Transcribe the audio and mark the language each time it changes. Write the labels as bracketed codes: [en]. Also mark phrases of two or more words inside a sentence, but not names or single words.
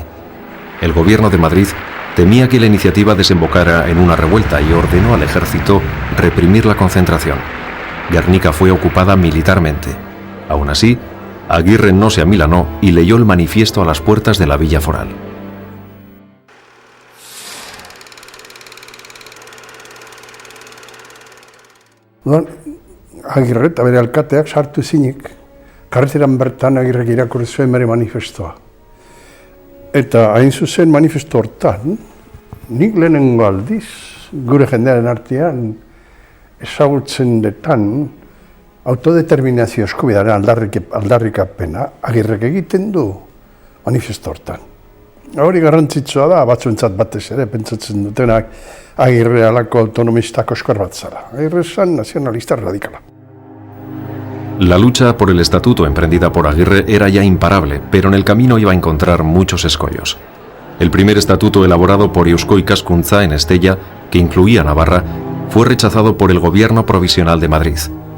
[es] El gobierno de Madrid temía que la iniciativa desembocara en una revuelta y ordenó al ejército reprimir la concentración. Gernika fue ocupada militarmente. Aún así, Aguirre no se amilanó y leyó el manifiesto a las puertas de la villa foral. [eu] Agirre eta bere alkateak sartu ezinik, karreteran bertan Agirrek irakurri zuen bere manifestoa. Eta hain zuzen manifesto hortan, nik lehenengo aldiz, gure jendearen artean, ezagutzen detan, autodeterminazio eskubidearen aldarrikapena Agirrek egiten du manifesto hortan. Hori garrantzitsua da, batzuentzat batez ere, pentsatzen dutenak Agirre alako autonomista koskor bat zara. Agirre zen nazionalista radikala. [es] La lucha por el estatuto emprendida por Aguirre era ya imparable, pero en el camino iba a encontrar muchos escollos. El primer estatuto elaborado por Eusko Ikaskuntza en Estella, que incluía Navarra, fue rechazado por el gobierno provisional de Madrid.